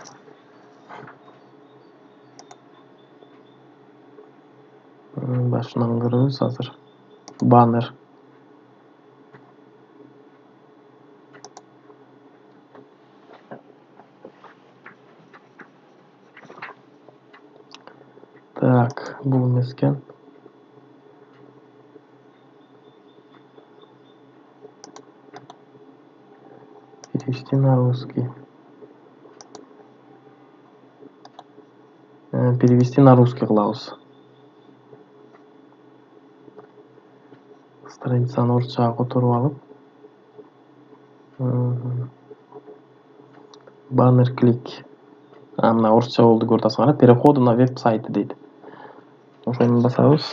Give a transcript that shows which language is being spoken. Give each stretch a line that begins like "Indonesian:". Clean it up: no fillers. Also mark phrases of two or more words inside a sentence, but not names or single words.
Kyrgyz: Башынан көрөбүз азыр. Баннер. Так, бул эмес экен.
Russian: Перевести на русский. Перевести на русский кылабыз.
Kyrgyz: Страницаны орусчага которуп алып. Баннер клик. Мына орусча болду, көрүп атасыңар.
Russian: Переходы на веб-сайты
Kyrgyz: дейт. Ошону басабыз.